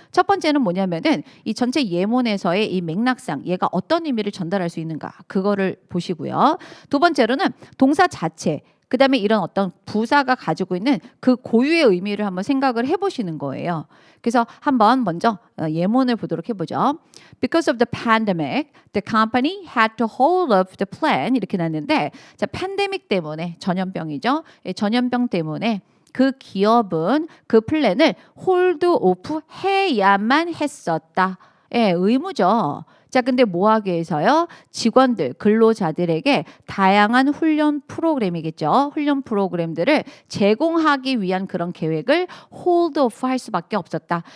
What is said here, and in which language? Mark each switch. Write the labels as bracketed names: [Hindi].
[Korean] 첫 번째는 뭐냐면은 이 전체 예문에서의 이 맥락상 얘가 어떤 의미를 전달할 수 있는가 그거를 보시고요. 두 번째로는 동사 자체 그 다음에 이런 어떤 부사가 가지고 있는 그 고유의 의미를 한번 생각을 해보시는 거예요. 그래서 한번 먼저 예문을 보도록 해보죠. [English] Because of the pandemic, the company had to hold up the plan [Korean] 이렇게 났는데 자, 팬데믹 때문에 전염병이죠. 전염병 때문에 그 기업은 그 플랜을 홀드 오프 해야만 했었다. 의무죠. 자, 근데 뭐 하기 위해서요? 직원들, 근로자들에게 다양한 훈련 프로그램이겠죠. 훈련 프로그램들을 제공하기 위한 그런 계획을 hold off 할 수밖에 없었다.